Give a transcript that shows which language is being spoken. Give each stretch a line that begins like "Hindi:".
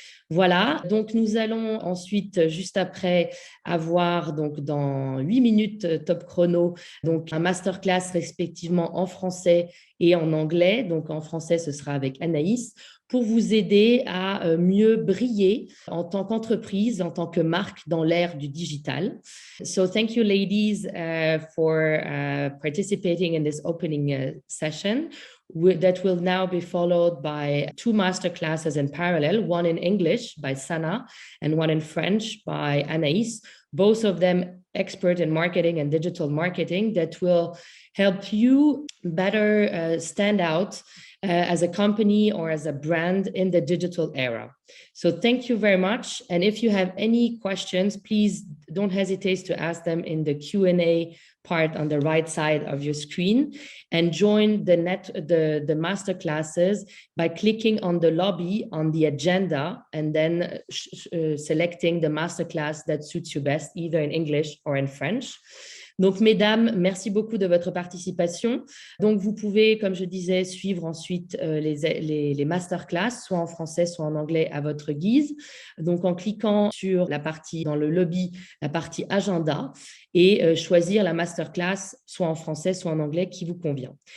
French: Voilà, donc nous allons ensuite, juste après, avoir donc dans 8 minutes top chrono, donc un masterclass respectivement en français et en anglais. Donc en français, ce sera avec Anaïs, pour vous aider à mieux briller en tant qu'entreprise, en tant que marque dans l'ère du digital.
English: So thank you, ladies, for participating in this opening session. That will now be followed by 2 masterclasses in parallel, one in English by Sana and one in French by Anaïs, both of them expert in marketing and digital marketing that will help you better stand out as a company or as a brand in the digital era. So thank you very much. And if you have any questions, please don't hesitate to ask them in the Q&A part on the right side of your screen, and join the master classes by clicking on the lobby on the agenda and then selecting the master class that suits you best, either in English or in French.
French: Donc, mesdames, merci beaucoup de votre participation. Donc, vous pouvez, comme je disais, suivre ensuite les masterclass, soit en français, soit en anglais, à votre guise. Donc, en cliquant sur la partie, dans le lobby, la partie agenda, et choisir la masterclass, soit en français, soit en anglais, qui vous convient.